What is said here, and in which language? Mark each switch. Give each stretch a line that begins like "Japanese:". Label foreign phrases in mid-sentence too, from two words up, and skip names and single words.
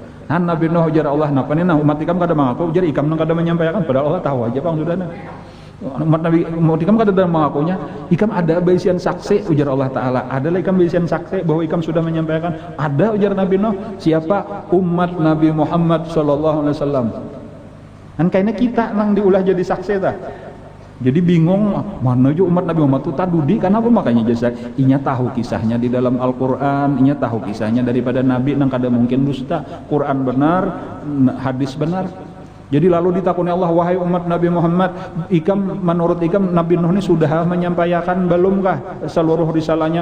Banjar: Nah Nabi Nuh ujar Allah, napa nih nah umat ikam kada mengaku, ujar ikam nang kada menyampaikan, padahal Allah tahu aja pang sudah nah. Umat Nabi umat ikam kada ada mengakunya, ikam ada baisian saksi ujar Allah Taala, adalah ikam baisian saksi bahwa ikam sudah menyampaikan. Ada ujar Nabi Nuh, siapa? Umat Nabi Muhammad
Arabic: صلى الله عليه وسلم.
Banjar: Dan kayaknya kita nang diulah jadi saksi tah. Jadi bingung mana aja umat Nabi Muhammad itu tadudi, kenapa makanya jasa inya tahu kisahnya di dalam Al-Qur'an, inya tahu kisahnya daripada Nabi nang kada mungkin dusta, Quran benar, hadis benar. Jadi lalu ditakuni Allah, wahai umat Nabi Muhammad, menurut ikam Nabi Nuh ini sudah menyampaikan belumkah seluruh risalahnya?